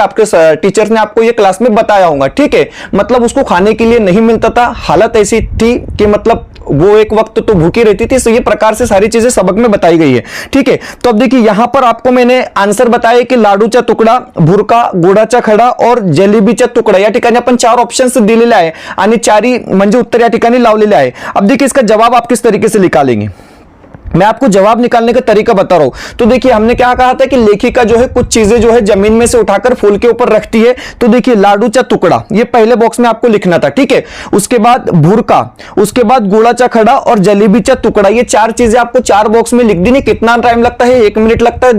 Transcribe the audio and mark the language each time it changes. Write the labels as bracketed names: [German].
[Hindi] आपके टीचर्स ने आपको ये क्लास में बताया होगा। ठीक है, मतलब उसको खाने के लिए नहीं मिलता था, हालत ऐसी थी कि मतलब वो एक वक्त तो भूखी रहती थी। तो ये प्रकार से सारी चीजें सबक में बताई गई है। ठीक है, तो अब देखिए यहां पर आपको मैंने आंसर बताया कि लाडूचा तुकडा, भुरका, गुडाचा खडा और जलेबीचा तुकडा। [Marathi] या ठिकाणी आपण 4 ऑप्शन्स दिलेले आहे आणि 4ही म्हणजे उत्तर या ठिकाणी लावलेले आहे। [Hindi] अब देखिए इसका जवाब आप किस तरीके से निकालेंगे। मैं आपको जवाब निकालने का तरीका बता रहा हूं। तो देखिए हमने क्या कहा था कि लेखिका जो है कुछ चीजें जो है जमीन में से उठाकर फूल के ऊपर रखती है। तो देखिए लाडूचा टुकड़ा ये पहले बॉक्स में आपको लिखना था, ठीक है। उसके बाद भुरका, उसके बाद गुड़ाचा खड़ा और जलेबीचा टुकड़ा, ये चार चीजें आपको चार बॉक्स में लिख देनी। कितना टाइम लगता है? 1 मिनट लगता है।